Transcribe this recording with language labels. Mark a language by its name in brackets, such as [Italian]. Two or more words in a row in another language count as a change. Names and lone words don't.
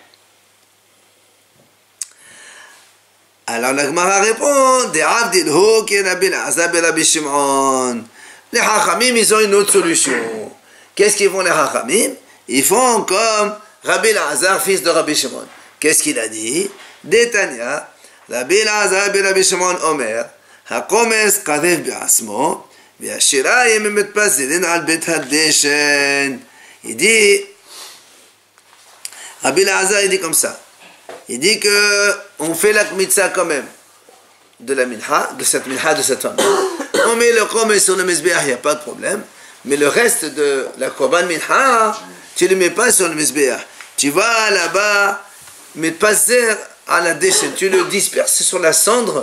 [French] Alors la Gemara répond, les Hachamim, ils ont une autre solution. Qu'est-ce qu'ils font les Hachamim? Ils font comme Rabbi Elazar, fils de Rabbi Shimon. Qu'est-ce qu'il a dit? [Hebrew] דתניא, רבי אלעזר, רבי שמעון, אומר, הקומץ קרב בעצמו, והשיריים מתפזרין על בית הדשן. [French] Il dit, Rabbi Elazar, il dit comme ça. Il dit que on fait la mitzvah quand même de la minha, de cette femme. On met le korban sur le mizbeach, il n'y a pas de problème. Mais le reste de la [Hebrew] קרבן מנחה, [French] tu ne le mets pas sur le mizbeach. Tu vas là-bas, mais pas à la déchet, tu le disperses sur la cendre.